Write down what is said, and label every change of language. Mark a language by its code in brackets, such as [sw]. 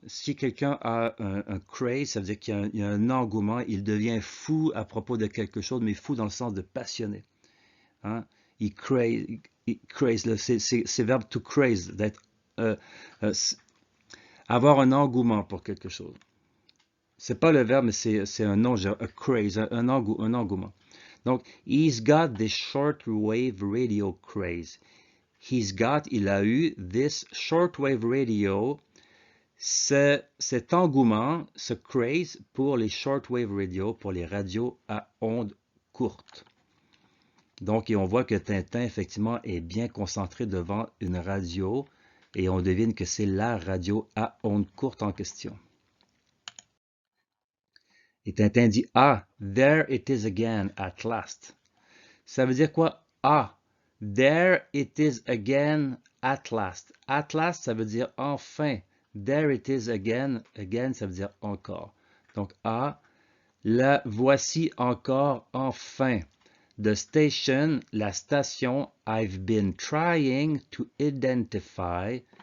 [fr] Si quelqu'un a un craze, ça veut dire qu'il y a un engouement, il devient fou à propos de quelque chose, mais fou dans le sens de passionné. Hein? Il craze, c'est verbe to craze, d'être, avoir un engouement pour quelque chose. C'est pas le verbe, mais c'est un nom, a craze, un engouement. [en] Donc, he's got this shortwave radio craze. He's got, [fr] il a eu, [en] this shortwave radio, [fr] cet engouement, ce craze pour les shortwave radio, pour les radios à ondes courtes. Donc, et on voit que Tintin, effectivement, est bien concentré devant une radio et on devine que c'est la radio à ondes courtes en question. Et Tintin dit, [en] ah, there it is again, at last. [fr] Ça veut dire quoi? [en] Ah, there it is again, at last. [fr] At last, ça veut dire enfin. [en] There it is again. [fr] Again, ça veut dire encore. Donc, ah, la voici encore enfin. [en] The station, la station, I've been trying to identify.